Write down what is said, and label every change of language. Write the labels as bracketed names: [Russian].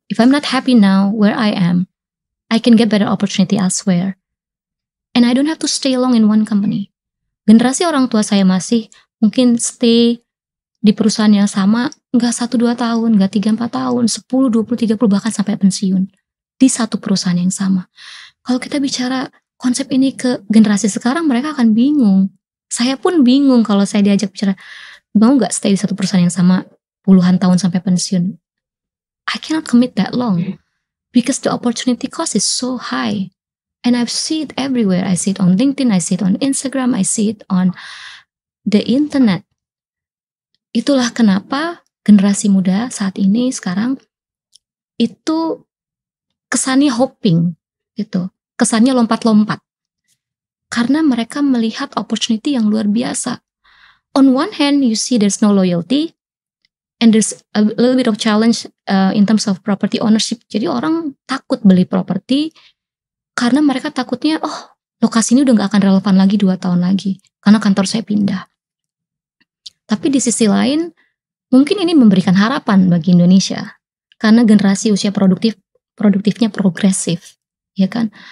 [English] If I'm not happy now where I am, I can get better opportunity elsewhere. And I don't have to stay long in one company. [Indonesian] Generasi orang tua saya masih mungkin stay di perusahaan yang sama, nggak 1-2 tahun, nggak 3-4 tahun, 10, 20, 30 bahkan sampai pensiun. Di satu perusahaan yang sama. Kalau kita bicara konsep ini ke generasi sekarang, mereka akan bingung. Saya pun bingung kalau saya diajak bicara, mau nggak stay di satu perusahaan yang sama puluhan tahun sampai pensiun. [English] I cannot commit that long. Because the opportunity cost is so high. And I see it everywhere. I see it on LinkedIn, I see it on Instagram, I see it on the internet. [Indonesian] Itulah kenapa generasi muda saat ini sekarang itu kesannya hoping gitu. Kesannya lompat-lompat. Karena mereka melihat opportunity yang luar biasa. [English] On one hand, you see there's no loyalty and there's a little bit of challenge in terms of property ownership. [Indonesian] Jadi orang takut beli properti karena mereka takutnya, lokasi ini udah gak akan relevan lagi 2 tahun lagi. Karena kantor saya pindah. Tapi di sisi lain, mungkin ini memberikan harapan bagi Indonesia. Karena generasi usia produktifnya progresif. Ya kan?